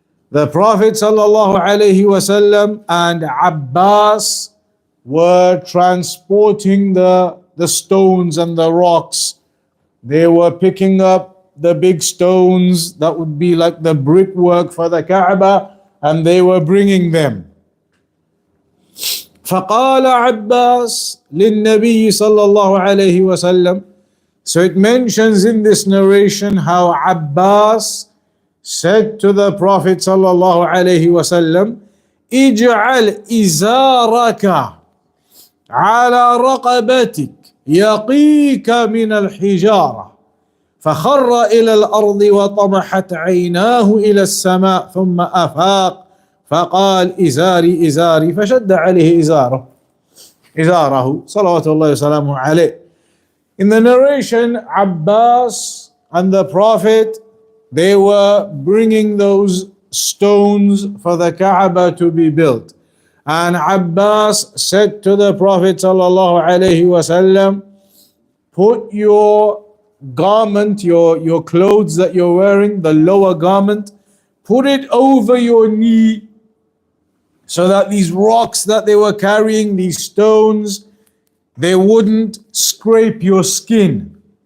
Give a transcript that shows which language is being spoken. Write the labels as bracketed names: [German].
[English] The Prophet sallallahu alaihi wasallam and Abbas were transporting the stones and the rocks. They were picking up the big stones that would be like the brickwork for the Kaaba, and they were bringing them. [Arabic] فقال عباس للنبي صلى الله عليه وسلم. [English] So it mentions in this narration how Abbas said to the Prophet sallallahu alaihi wasallam, [Arabic] اجعل إزارك على رقبتك يقيك من الحجارة. فخر إلى الأرض وطمحت عيناه إلى السماء ثم أفاق فقال إزاري إزاري فشد عليه إزاره صلوات الله وسلامه عليه. [English] In the narration, Abbas and the Prophet, they were bringing those stones for the Kaaba to be built. And Abbas said to the Prophet sallallahu alaihi wasallam, put your garment, your clothes that you're wearing, the lower garment, put it over your knee so that these rocks that they were carrying, these stones, they wouldn't scrape your skin.